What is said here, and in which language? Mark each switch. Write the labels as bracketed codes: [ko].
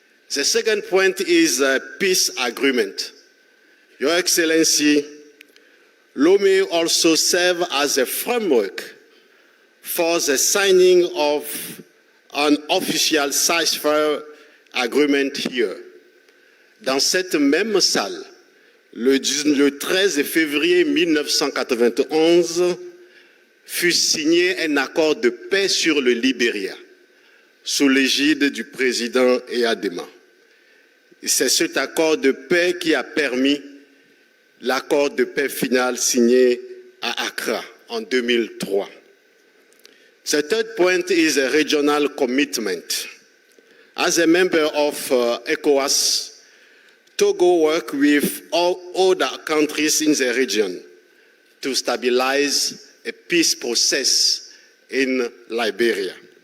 [en] The second point is a peace agreement. Your Excellency, Lome also served as a framework for the signing of an official ceasefire agreement here. [fr] Dans cette même salle, le 13 février 1991, fut signé un accord de paix sur le Liberia, sous l'égide du président Eyadema. C'est cet accord de paix qui a permis l'accord de paix final signé à Accra en 2003. [en] The third point is a regional commitment. As a member of ECOWAS, Togo worked with all other countries in the region to stabilize a peace process in Liberia.